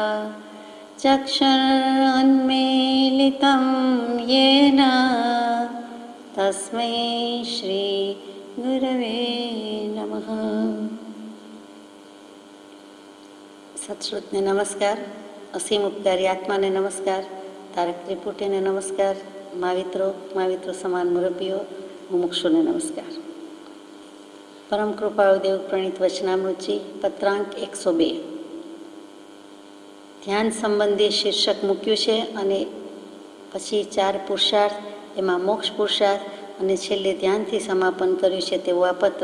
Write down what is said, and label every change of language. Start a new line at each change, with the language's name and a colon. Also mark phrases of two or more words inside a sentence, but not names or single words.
Sanskrit: चक्षुरुन्मीलितं येन तस्मै श्री गुरवे नमः।
Gujarati: સત્શ્રુતને નમસ્કાર, અસીમ ઉપકારી આત્માને નમસ્કાર, તારક ત્રિપુટીને નમસ્કાર, माविત્રો સમાન મુરબ્બીઓ, મુમુક્ષુને નમસ્કાર. પરમ કૃપાળુ દેવ પ્રણીત વચનામૃતજી પત્રાંક 102 ધ્યાન સંબંધી શીર્ષક મૂક્યું છે અને પછી 4 પુરુષાર્થ, એમાં મોક્ષ પુરુષાર્થ અને છેલ્લે ધ્યાનથી સમાપન કર્યું છે તેવું આ પત્ર.